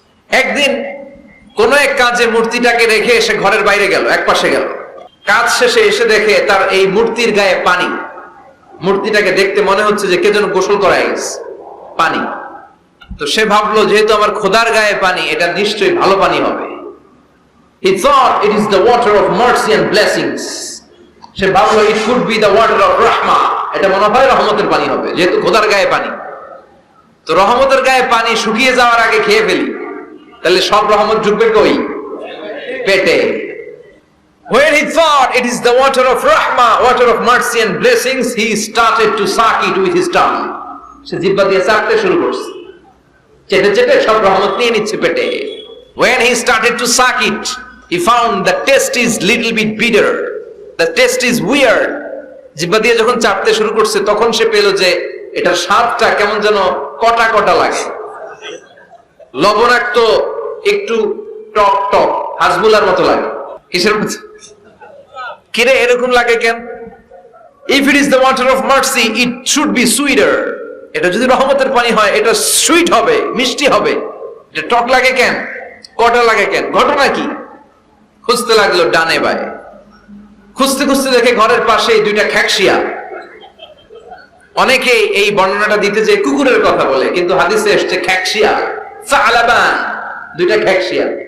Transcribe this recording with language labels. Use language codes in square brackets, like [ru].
[bn] একদিন কোন এক কাজে মূর্তিটাকে রেখে সে ঘরের বাইরে গেল, এক পাশে গেল। কাজ শেষে এসে দেখে তার এই মূর্তির গায়ে পানি। মূর্তিটাকে দেখতে মনে হচ্ছে যে কে যেন গোসল করায় গেছে, পানি। তো সে ভাবলো যেহেতু আমার খোদার গায়ে পানি, এটা নিশ্চয়ই ভালো পানি হবে। [en] He thought it is the water of mercy and blessings. [bn] সে ভাবলো [en] it could be the water of rahma. [bn] এটা মনে হয় রহমতের পানি হবে, যেহেতু খোদার গায়ে পানি। তো রহমতের গায়ে পানি শুকিয়ে যাওয়ার আগে খেয়ে ফেলি, তাহলে সব রহমত ঢুকবে কই? পেটে। [en] When he thought it is the water of rahma, water of mercy and blessings, he started to suck it with his tongue. [bn] সে জিহ্বা দিয়ে চাটতে শুরু করছে, চেটে চেটে সব রহমত নিয়ে নিচ্ছে পেটে। [en] When he started to suck it, he found the taste is little bit bitter. The taste is weird. [bn] জিহ্বা দিয়ে যখন চাটতে শুরু করছে, তখন সে পেল যে এটার স্বাদটা কেমন যেন কটা কটা লাগে, লবণাক্ত, একটু টক টক, হাজবুলার মতো লাগে। কিসের মতো? কিরে এরকম লাগে কেন? [en] If it is the water of mercy, it should be sweeter. [bn] এটা যদি রহমতের পানি হয়, এটা সুইট হবে, মিষ্টি হবে। এটা টক লাগে কেন, কটা লাগে কেন, ঘটনা কি? খুঁজতে লাগলো ডানে বায়ে, খুঁজতে খুঁজতে দেখে ঘরের পাশেই দুইটা খ্যাকশিয়া। অনেকে এই বর্ণনাটা দিতে যে কুকুরের কথা বলে, কিন্তু হাদিসে এসেছে খ্যাকশিয়া, সালাবান, দুইটা খ্যাকশিয়া।